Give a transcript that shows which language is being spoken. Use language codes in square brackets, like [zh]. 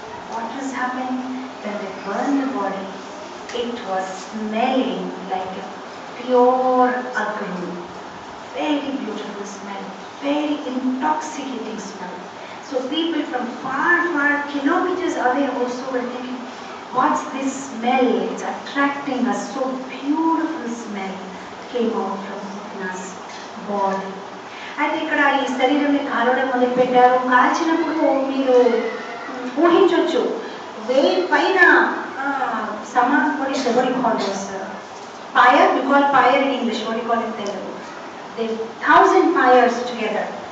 [en] What has happened? When they burn the body, it was smelling like a pure agni, very beautiful smell, very intoxicating smell. So people from far kilometers away also were thinking, what's this smell? It's attracting us. So beautiful smell came out from Putna's body. [te] అయితే ఇక్కడ ఈ శరీరాన్ని కాలవడం మొదలు పెట్టారు. కాల్చినప్పుడు మీరు ఊహించవచ్చు, వేయి పైన [en] what do you call this? Fire, we call fire in English, what do you call it in Telugu? There 1000 fires together.